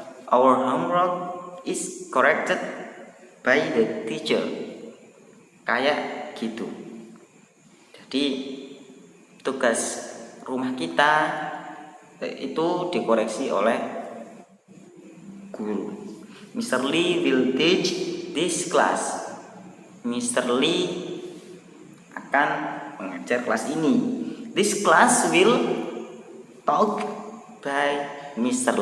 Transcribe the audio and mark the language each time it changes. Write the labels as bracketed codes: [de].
[en] Our homework is corrected by the teacher. [id] Kayak gitu. Jadi tugas rumah kita itu dikoreksi oleh guru. [en] Mr. Lee will teach this class. Mr. [id] Lee akan mengajar kelas ini. [en] This class will taught by Mr.